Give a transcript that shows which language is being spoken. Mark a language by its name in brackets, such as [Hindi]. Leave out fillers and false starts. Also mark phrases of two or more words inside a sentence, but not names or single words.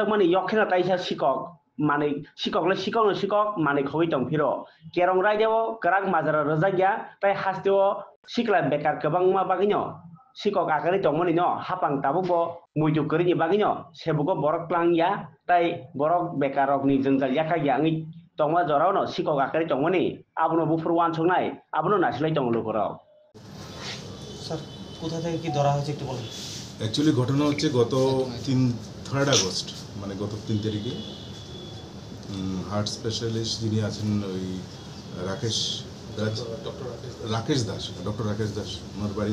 [Kok Borok] mani yokhena taisa sikok manai sikok le sikok no sikok manai khogoi tongphiro kerong rai deo karak majara rojagya tai hasteo sikla bekar kwbangma bagino sikok akari tongmani no hapang tabugo muitu kori bagino sebugo borok klangya tai borok bekarok ni jengjal yakha yangi tongma jorao no sikok akari tongmani abono bufur wansongnai abono nasilai tonglo borok [Bangla] স্যার কোথা থেকে কি ধরা হয়েছে একটু বলুন। অ্যাকচুয়ালি ঘটনা হচ্ছে গত 3 আগস্ট মানে গত 3 তারিখে [English] heart specialist [Bangla] যিনি আছেন ওই ডক্টর রাকেশ দাস ওনার বাড়ি